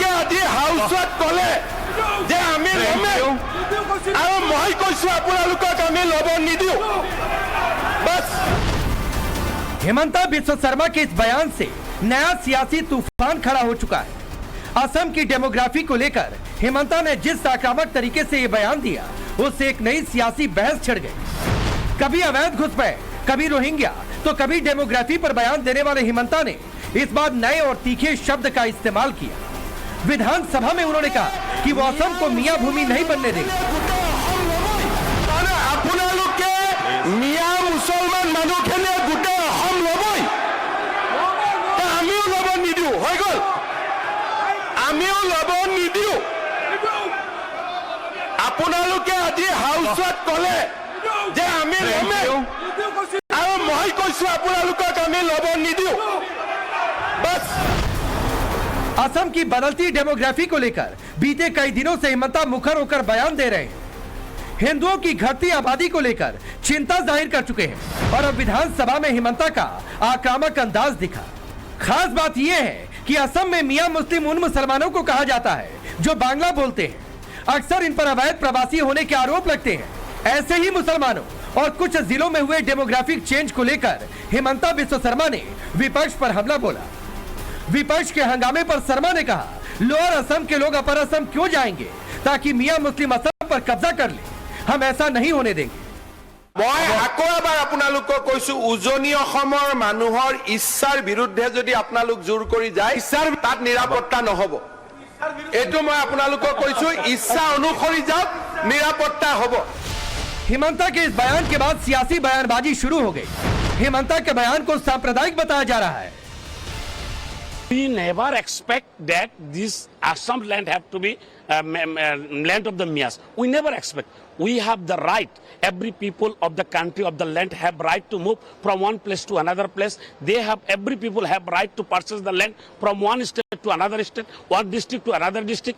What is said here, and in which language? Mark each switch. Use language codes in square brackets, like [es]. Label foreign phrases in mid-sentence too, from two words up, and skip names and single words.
[as] আজি হাউচত কলে যে আমি লমে আৰু মই কৈছো আপোনালোকক আমি লব নিদিও बस। [hi] हेमंता बिस्वा शर्मा के इस बयान से नया सियासी तूफान खड़ा हो चुका है। असम की डेमोग्राफी को लेकर हेमंता ने जिस आक्रामक तरीके से ये बयान दिया उससे एक नई सियासी बहस छिड़ गई। कभी अवैध घुसपैठ, कभी रोहिंग्या तो कभी डेमोग्राफी पर बयान देने वाले हेमंता ने इस बार नए और तीखे शब्द का इस्तेमाल किया। विधानसभा में उन्होंने कहा कि वो असम को मियां भूमि नहीं बनने देंगे। [as] মিয়াঁ মুছলমান মানুহখিনিয়ে গোটেই অসম ল'বই আমিও ল'ব निदिও হৈ গল আমিও ল'ব निदिও আপোনালোকে আজি হাউচত কলে যে আমি লমে আৰু মই কৈছো আপোনালোকক আমি লব নিদিও बस। [hi] असम की बदलती डेमोग्राफी को लेकर बीते कई दिनों से हेमंता मुखर होकर बयान दे रहे हैं। हिंदुओं की घटती आबादी को लेकर चिंता जाहिर कर चुके हैं और अब विधानसभा में हेमंता का आक्रामक अंदाज दिखा। खास बात यह है कि असम में मियां मुस्लिम उन मुसलमानों को कहा जाता है जो बांग्ला बोलते हैं। अक्सर इन पर अवैध प्रवासी होने के आरोप लगते हैं। ऐसे ही मुसलमानों और कुछ जिलों में हुए [en] demographic change [hi] को लेकर हेमंता बिस्वा शर्मा ने विपक्ष पर हमला बोला। विपक्ष के हंगामे पर शर्मा ने कहा, लोअर असम के लोग अपर असम क्यों जाएंगे ताकि मियां मुस्लिम असम पर कब्जा कर ले, हम ऐसा नहीं होने देंगे। [as] মই আকৌ এবাৰ আপোনালোকক কৈছো উজনি অসমৰ মানুহৰ ইচ্ছাৰ বিৰুদ্ধে যদি আপোনালোক জোৰ কৰি যায় তাত নিৰাপত্তা নহব। এটো মই আপোনালোকক কৈছো ইচ্ছা অনুসৰি যাওক নিৰাপত্তা হ'ব। [hi] हेमंता के इस बयान के बाद सियासी बयानबाजी शुरू हो गई। हेमंता के बयान को सांप्रदायिक बताया जा रहा है। [en] We never expect that this Assam land have to be land of the Mias. We never expect. We have the right. Every people of the country of the land have right to move from one place to another place. Every people have right to purchase the land from one state to another state, one district to another district.